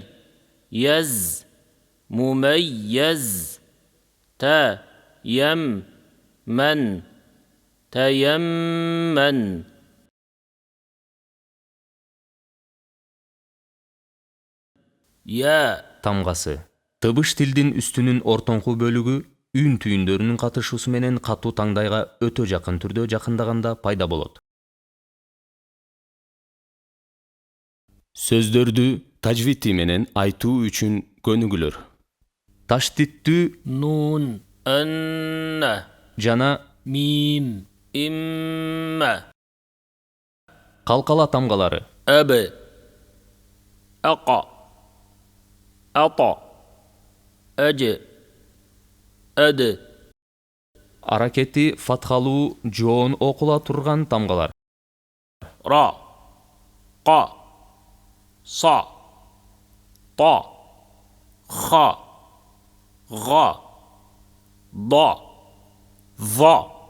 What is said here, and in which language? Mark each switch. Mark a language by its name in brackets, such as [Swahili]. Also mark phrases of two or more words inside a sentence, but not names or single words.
[Arabic] يز. مميز. تا. يم. من. تيمن. يا. [Kyrgyz] Тамгасы. Тыбыш тилдин үстүнүн ортоңку бөлүгү үн түйүндөрүнүн катышуусу менен катуу таңдайга өтө жакын түрдө жакындаганда пайда болот. Сөздөрдү тажвити менен айтуу үчүн көнүгүлөр. Таштиттүү [Arabic] نون. أن. [Kyrgyz] жана [Arabic] ميم. إما. [Kyrgyz] калкала тамгалары. [Arabic] أب. أقى. أطى. أج. أد. [Kyrgyz] Аракети фатхалуу жоон окула турган тамгалар. [Arabic] را. قا. صا. طا. خا. غا. ضا. ظا.